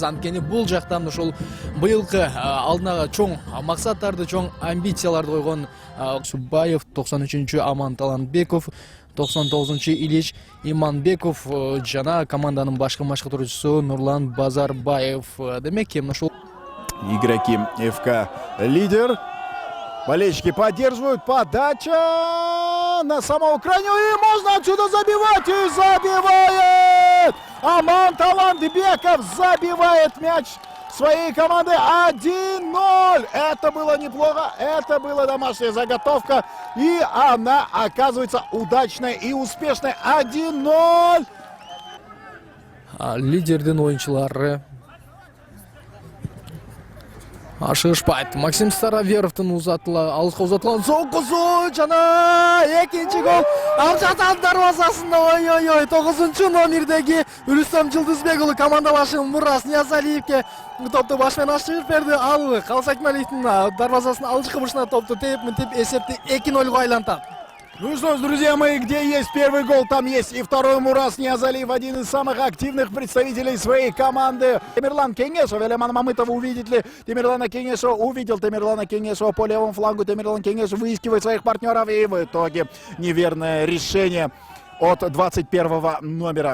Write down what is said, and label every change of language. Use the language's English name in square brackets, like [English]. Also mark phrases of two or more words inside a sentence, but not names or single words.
[Kyrgyz] Анткени бул жакта ошол быйылкы алдына чоң максаттарды, чоң амбицияларды койгон Суббаев, 93-чү Аман Талантбеков, 99-чу Илич Иманбеков жана команданын башкы машыктыруучусу Нурлан Базарбаев. Демек, ошол [Russian] игроки ФК «Лидер». Болельщики поддерживают. Подача на самого крайнего. И можно отсюда забивать. И забивает! Аман Талантбеков забивает мяч своей команды 1-0. Это было неплохо. Это была домашняя заготовка. И она оказывается удачной и успешной. 1-0. [Kyrgyz] Лидердин оюнчулары ашыгышпайт. Максим Староверовдун алыска узатылган сокусу жана экинчи гол Алжатан дарбазасында. Ой, 9-чу номердеги Рустам Жылдызбек уулу команда башы Мурас Ниязалиевке топту баш менен ашып берди. Ал Калсакмалиевдин дарбазасынын алжыкы бурчуна топту тээп мынтип эсепти 2-0 айлантат. [Russian] Ну что ж, друзья мои, где есть первый гол, там есть и второй. Мурас Ниязалиев, один из самых активных представителей своей команды. Темирлан Кеңешев, Элеман Мамытов, увидит ли Темирлана Кеңешева? Увидел Темирлана Кеңешева по левому флангу. Темирлан Кеңешев выискивает своих партнеров, и в итоге неверное решение от 21-го номера.